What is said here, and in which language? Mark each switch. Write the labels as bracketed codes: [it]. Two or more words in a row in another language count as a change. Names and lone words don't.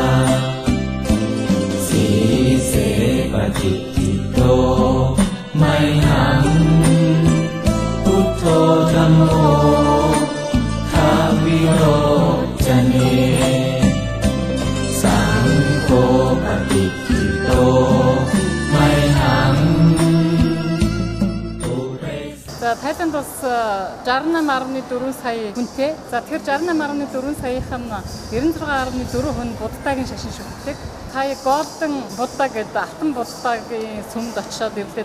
[pi] สีเสปฏิทิโตไมหังพุทโธธัมโมทาวิโรจเนสังโฆปฏิทิโตไมหัง [mn] Тайланд бас 68.4 сая хүнтэй. За тэгэхээр 68.4 саяхан 96.4 хүн буддаагийн шашин шүтдэг. Тая Голден Будда гэдэг Алтан Буддагийн сүмд очиод ирлээ.